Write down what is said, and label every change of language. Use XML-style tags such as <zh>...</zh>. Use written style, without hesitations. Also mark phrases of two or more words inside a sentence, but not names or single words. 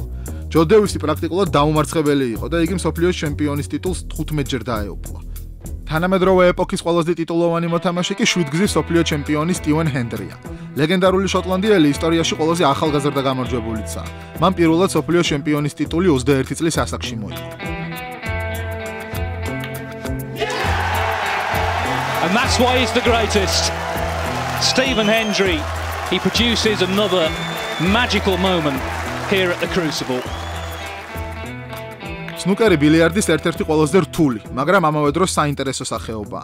<ka>ჯო დევისი პრაქტიკულად დაუმარცხებელი იყო და იგი მსოფლიოს ჩემპიონის ტიტულს 15-ჯერ დაეუფლა. თანამედროვე ეპოქის ყველაზე ტიტულოვანი მოთამაშე კი 7-გზის მსოფლიო ჩემპიონი სტივენ ჰენდრია. ლეგენდარული შოტლანდიელი ისტორიაში ყველაზე ახალგაზრდა გამარჯვებულიცაა. მან პირველად მსოფლიო ჩემპიონის ტიტული 21 წლის ასაკში მოიგო.</ka> <en>And that's why he's the greatest. Stephen Hendry, he produces another magical moment here at the Crucible.</en> <ka>სნუკერი ბილიარდის ერთ-ერთი ყველაზე რთული, მაგრამ ამავე დროს საინტერესო სახეობაა.</ka>